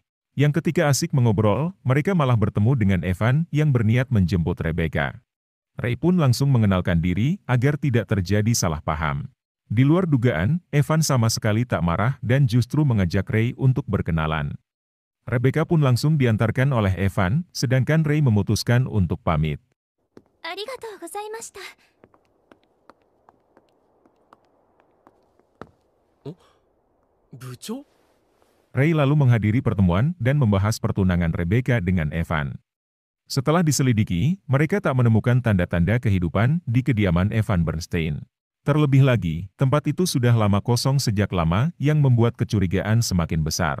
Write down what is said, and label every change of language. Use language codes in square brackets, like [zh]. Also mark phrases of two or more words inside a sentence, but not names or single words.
[id] Yang ketika asik mengobrol, mereka malah bertemu dengan Evan yang berniat menjemput Rebecca. Ray pun langsung mengenalkan diri agar tidak terjadi salah paham. Di luar dugaan, Evan sama sekali tak marah dan justru mengajak Ray untuk berkenalan. Rebecca pun langsung diantarkan oleh Evan, sedangkan Ray memutuskan untuk pamit. [ja] ありがとうございました. Bucho? [id] Ray lalu menghadiri pertemuan dan membahas pertunangan Rebecca dengan Evan. Setelah diselidiki, mereka tak menemukan tanda-tanda kehidupan di kediaman Evan Bernstein. Terlebih lagi, tempat itu sudah lama kosong sejak lama yang membuat kecurigaan semakin besar.